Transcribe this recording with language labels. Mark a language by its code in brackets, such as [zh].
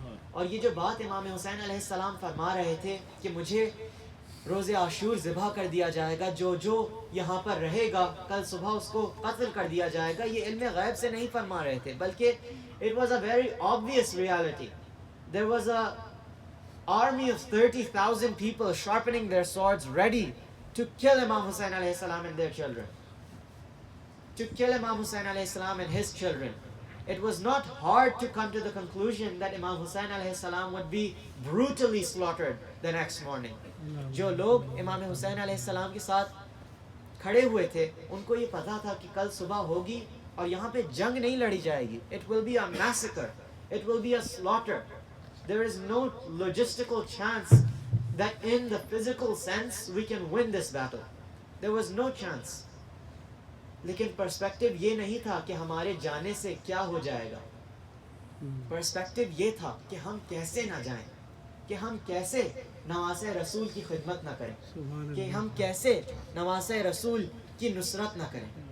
[ur] اور یہ جو بات امام حسین علیہ السلام فرما رہے تھے کہ مجھے روز عاشور ذبح کر دیا جائے گا, جو یہاں پر رہے گا کل صبح اس کو قتل کر دیا جائے گا, یہ علم غیب سے نہیں فرما رہے تھے بلکہ [en] it was a very obvious reality. There was a army of 30,000 people sharpening their swords ready to kill Imam Hussain alayhi salam and their children. To kill Imam Hussain alayhi salam and his children. It was not hard to come to the conclusion that Imam Hussain alayhi salam would be brutally slaughtered the next morning. [ur] جو لوگ امام حسین علیہ السلام کے ساتھ کھڑے ہوئے تھے ان کو یہ پتا تھا کہ کل صبح ہوگی اور یہاں پہ جنگ نہیں لڑی جائے گی. [en] It will be a massacre. It will be a slaughter. There is no logistical chance that in the physical sense we can win this battle. There was no chance. [ur] لیکن پرسپیکٹو یہ نہیں تھا کہ ہمارے جانے سے کیا ہو جائے گا. پرسپیکٹو یہ تھا کہ ہم کیسے نہ جائیں, کہ ہم کیسے نواسۂ رسول کی خدمت نہ کریں, کہ ہم کیسے نواسۂ رسول کی نصرت نہ کریں.